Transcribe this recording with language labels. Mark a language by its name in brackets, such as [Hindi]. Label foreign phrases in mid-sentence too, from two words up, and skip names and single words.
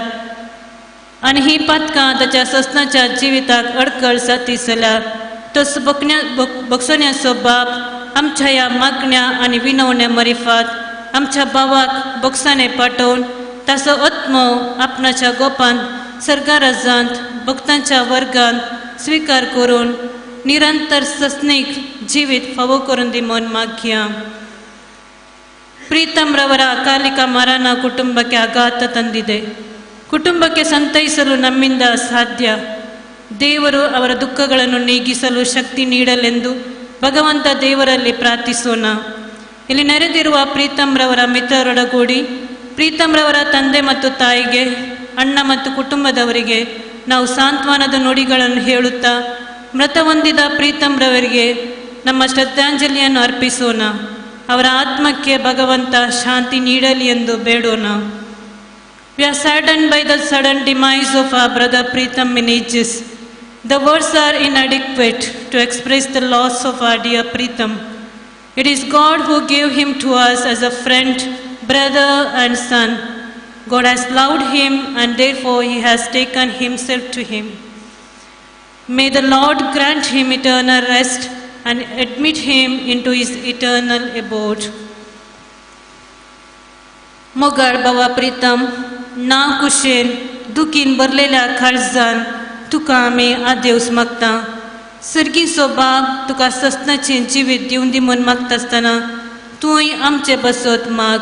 [Konkani] आनी ही पातकां ताच्या ससनाच्या जिविताक अडखळ जाती जाल्यार तो बक्षण्याचो बाप आमच्या ह्या मागण्या आनी विनवण्या मरिफात आमच्या भावाक बक्षाने पाठोवन ताचो आत्मो आपणाच्या गोपांत सर्गाराजांत भक्तांच्या वर्गांत स्विकार करून निरंतर ससनीक जिवीत फावो करून दी म्हूण मागया. [Kannada] ಪ್ರೀತಮ್ ರವರ ಅಕಾಲಿಕ ಮರಣ ಕುಟುಂಬಕ್ಕೆ ಆಘಾತ ತಂದಿದೆ. ಕುಟುಂಬಕ್ಕೆ ಸಂತೈಸಲು ನಮ್ಮಿಂದ ಸಾಧ್ಯ. ದೇವರು ಅವರ ದುಃಖಗಳನ್ನು ನೀಗಿಸಲು ಶಕ್ತಿ ನೀಡಲೆಂದು ಭಗವಂತ ದೇವರಲ್ಲಿ ಪ್ರಾರ್ಥಿಸೋಣ. ಇಲ್ಲಿ ನೆರೆದಿರುವ ಪ್ರೀತಮ್ ರವರ ಮಿತ್ರರೊಡಗೂಡಿ ಪ್ರೀತಮ್ ರವರ ತಂದೆ ಮತ್ತು ತಾಯಿಗೆ, ಅಣ್ಣ ಮತ್ತು ಕುಟುಂಬದವರಿಗೆ ನಾವು ಸಾಂತ್ವನದ ನುಡಿಗಳನ್ನು ಹೇಳುತ್ತಾ ಮೃತ ಹೊಂದಿದ ಪ್ರೀತಮ್ ರವರಿಗೆ ನಮ್ಮ ಶ್ರದ್ಧಾಂಜಲಿಯನ್ನು ಅರ್ಪಿಸೋಣ. ಅವರ ಆತ್ಮಕ್ಕೆ ಭಗವಂತ ಶಾಂತಿ ನೀಡಲಿ ಎಂದು ಬೇಡೋಣ. [English] We are saddened by the sudden demise of our brother Pritham Menejis. The words are inadequate to express the loss of our dear Pritham. It is God who gave him to us as a friend, brother and son. God has loved him and therefore he has taken himself to him. May the Lord grant him eternal rest and admit him into his eternal abode. [Konkani] मोगाळ बाबा प्रीतम ना कुशेन दुखीन भरलेल्या काळजान तुका आमी आदेवस मागता. सर्गीचो बाब तुका ससनाचें जिवीत दिवन दी म्हूण मागता आसतना तूंय आमचे बसत माग.